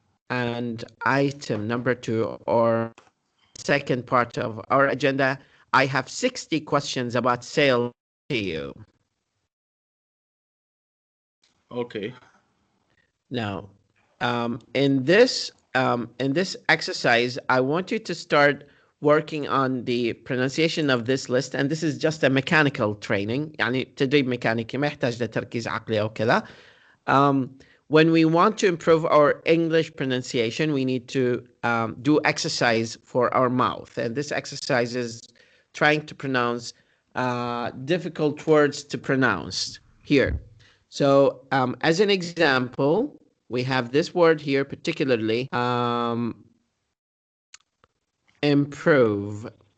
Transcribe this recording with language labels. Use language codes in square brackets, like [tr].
[en] And item number 2, or second part of our agenda, I have 60 questions about sales to you. Okay. Now, in this exercise, I want you to start working on the pronunciation of this list, and this is just a mechanical training. [ar] يعني تدريب ميكانيكي ما يحتاج لتركيز عقلي أو كذا. [en] Um, when we want to improve our English pronunciation, we need to do exercise for our mouth, and this exercise is trying to pronounce difficult words to pronounce here. So, as an example, we have this word here, particularly improve.